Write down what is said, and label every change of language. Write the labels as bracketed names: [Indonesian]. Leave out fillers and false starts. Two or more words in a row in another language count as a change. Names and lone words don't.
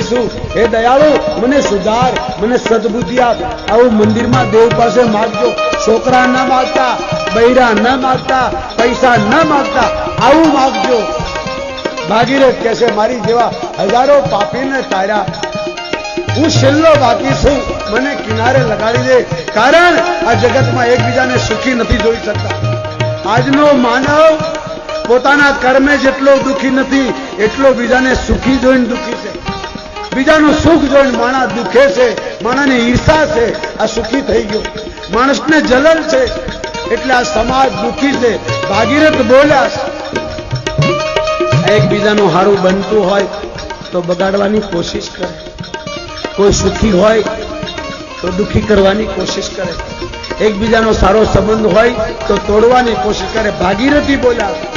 [Gujarati] છૂ હે દયાળુ મને સુધાર મને સદ્બુદ્ધિ આપ આવું મંદિર મેં દેવ પાસ માગજો છોકરા ન માગતા બહિરા ન માગતા પૈસા ન માગતા આવું માગજો ભાગીરથ કૈસે મારી જેવા હજારો પાપી ને તાર્યા હૂં છેલ્લો બાકી છૂ મને કિનારે લગાડી દે કારણ આ જગત મેં એકબીજા ને સુખી નહીં જોઈ સકતા આજનો માનવ પોતાના કર્મે જેટલો દુખી નહીં એટલો બીજાને સુખી જોઈને દુખી છે બીજાનુ સુખ જોઈને માણા દુખે છે માણાને ઈર્ષા છે આ સુખી થઈ ગયો માણસને જલન છે એટલે આ સમાજ દુખી છે ભાગીરથ બોલ્યા એકબીજાનુ હારૂ બનતું હોય તો બગાડવાની કોશિશ કરે કોઈ સુખી હોય તો દુખી કરવાની કોશિશ કરે એક બીજાનો સારો સંબંધ હોય તો તોડવાની કોશિશ કરે ભાગીરથી બોલા